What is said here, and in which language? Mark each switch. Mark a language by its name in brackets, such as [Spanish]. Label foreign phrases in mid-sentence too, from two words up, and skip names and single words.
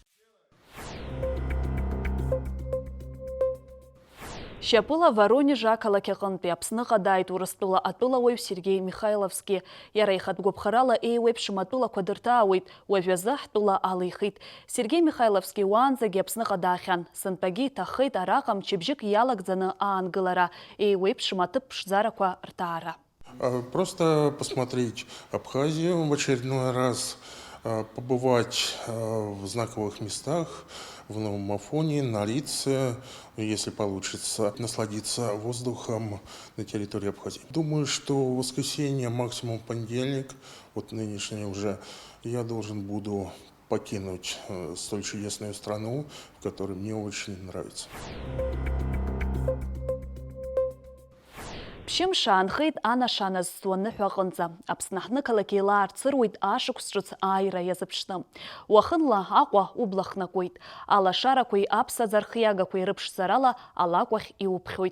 [Abkhazian] Шьапыла Воронеж ақалақь аҟынтәи Аԥсныҟа дааит Урыстәыла атәылауаҩ Сергеи Михайловски. Иара ихатә гәаԥхарала еиуеиԥшым атәылақәа дырҭаауеит, уажәазы ҳтәыла алихит. Сергеи Михайловски уаанӡагьы Аԥсныҟа даахьан. Сынтәагьы иҭаххеит араҟа мчыбжьык иалагӡаны аангылара, еиуеиԥшым аҭыԥ ԥшӡарақәа рҭаара. [Russian] Просто посмотреть Абхазию в очередной раз, побывать в знаковых местах, в Новом Афоне, на Рице, если получится, насладиться воздухом на территории Абхазии. Думаю, что в воскресенье, максимум понедельник, вот нынешний уже, я должен буду покинуть столь чудесную страну, которая мне очень нравится. [Abkhazian] Ԥшьымш аанхеит анашана зҵуа аныҳәа аҟынӡа. Аԥсны ҳнықалақь еилаарцыруеит ашықәс ҿыц ааира иазыԥшны. Уахынла Аҟәа убла хнакуеит. Алашарақәеи аԥсаӡархиагақәеи рыԥшӡарала алакәахь иуԥхьоит.